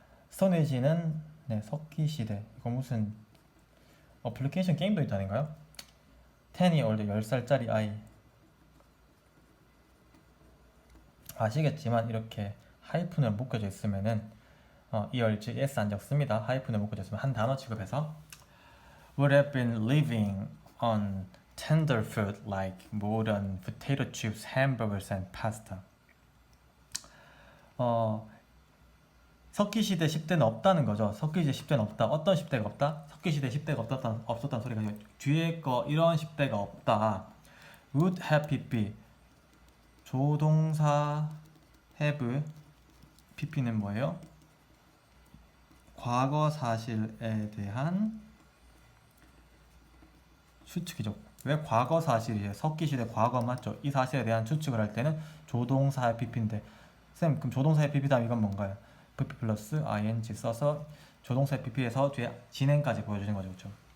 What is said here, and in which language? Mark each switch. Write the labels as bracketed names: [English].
[Korean] 스톤 에이지는 네, 석기 시대. 이거 무슨 어플리케이션 게임도 있다는가요? 10이 올드 10살짜리 아이. 아시겠지만 이렇게 하이픈을 묶여져 있으면은 이얼지 S 안 적습니다. 하이픈을 묶여져 있으면 한 단어 취급해서 [English] would have been living on tender food like modern potato chips, hamburgers and pasta. [Korean] 석기시대 10대는 없다는 거죠. 석기시대 10대는 없다. 어떤 10대가 없다? 석기시대 10대가 없었다는 소리가 아니라 뒤에 거 이런 10대가 없다. [English] would have be [Korean] 조동사 have pp는 뭐예요? 과거 사실에 대한 추측이죠. 왜 과거 사실이에요? 석기시대 과거 맞죠? 이 사실에 대한 추측을 할 때는 조동사 pp인데 쌤 그럼 조동사 pp 다음 이건 뭔가요? pp 플러스 ing 써서 조동사 pp에서 뒤에 진행까지 보여주는 거죠. 그렇죠?